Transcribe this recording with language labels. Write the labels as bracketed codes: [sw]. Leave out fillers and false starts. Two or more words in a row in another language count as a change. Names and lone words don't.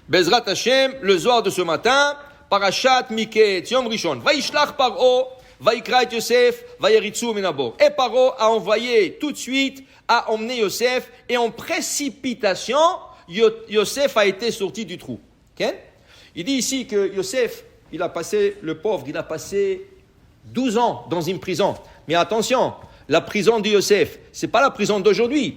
[he] בעזרת השם, [fr] le Zohar de ce matin, [he] פרשת מקץ, יום ראשון. וישלח פרעה ויקרא את יוסף, ויריצהו מן הבור. [fr] Et Paro a envoyé tout de suite, a emmené Yosef, et en précipitation, Yosef a été sorti du trou. Okay? Il dit ici que Yosef, le pauvre, il a passé 12 ans dans une prison. Mais attention, la prison de Yosef, c'est pas la prison d'aujourd'hui.